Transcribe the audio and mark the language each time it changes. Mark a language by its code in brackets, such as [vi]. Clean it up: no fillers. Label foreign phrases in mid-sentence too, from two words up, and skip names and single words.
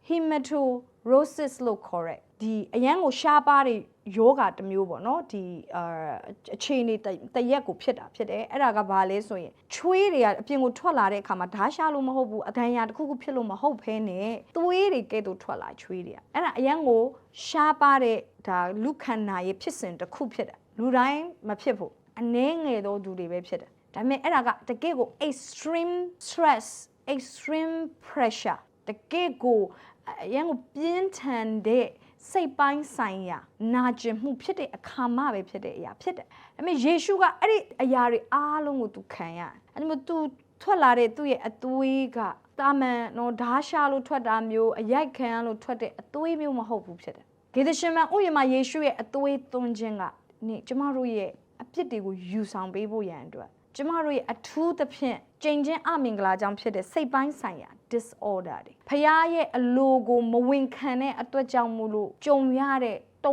[my] hematorosis လို့ခေါ်တဲ့ဒီအရန်ကိုရှားပါးတဲ့ယောဂတစ်မျိုးပေါ့နော်ဒီအခြေအနေတရက်ကိုဖြစ်တာဖြစ်တယ်အဲ့ဒါကဘာလဲဆိုရင်ချွေးတွေကအပြင် ကိုထွက်လာတဲ့အခါမှာဓာတ်ရှားလို့မဟုတ်ဘူးအဒဏ်ရာတစ်ခုခုဖြစ်လို့မဟုတ်ဘဲနဲ့သွေးတွေကဲ့သို့ထွက်လာချွေးတွေကအဲ့ဒါအရန်ကိုရှားပါးတဲ့ဒါလူခန္ဓာရဲ့ဖြစ်စဉ်တစ်ခုဖြစ်တယ်လူတိုင်းမဖြစ်ဘူးအနည်းငယ်သောသူတွေပဲဖြစ်တယ်ဒါပေမဲ့အဲ့ဒါကတကယ့်ကို [en] extreme stress extreme pressure [my] တကယ့်ကိုအရန်ကိုပြင်းထန်တဲ့စိတ်ပိုင်းဆိုင်ရာနာကျင်မှုဖြစ်တဲ့အခါမှပဲဖြစ်တဲ့အရာဖြစ်တယ်။ဒါပေမဲ့ယေရှုကအဲ့ဒီအရာတွေအား လုံးကိုသူခံရတယ်။အဲ့ဒီမှာသူထွက်လာတဲ့သူ့ရဲ့အသွေးကတာမန်နော်ဓားရှာလို့ထွက်တာမျိုးအရိုက်ခံရလို့ထွက်တဲ့အသွေးမျိုးမဟုတ်ဘူးဖြစ်တယ်။ဂေသရှမန်ဥယျာဉ်မှာယေရှုရဲ့အသွေးသွန်းခြင်းကကျမတို့ရဲ့အပြစ်တွေကိုယူဆောင်ပေးဖို့ရန်အတွက်ကျမတို့ရဲ့အထူးသဖြင့်ကြင်ချင်းအမင်္ဂလာကြောင့်ဖြစ်တဲ့စိတ်ပိုင်းဆိုင်ရာ disorder တွေဖခင်ရဲ့အလိုကိုမဝင်ခံတဲ့အတွက်ကြောင့်မို့လို့ကြုံရတဲ့တုန်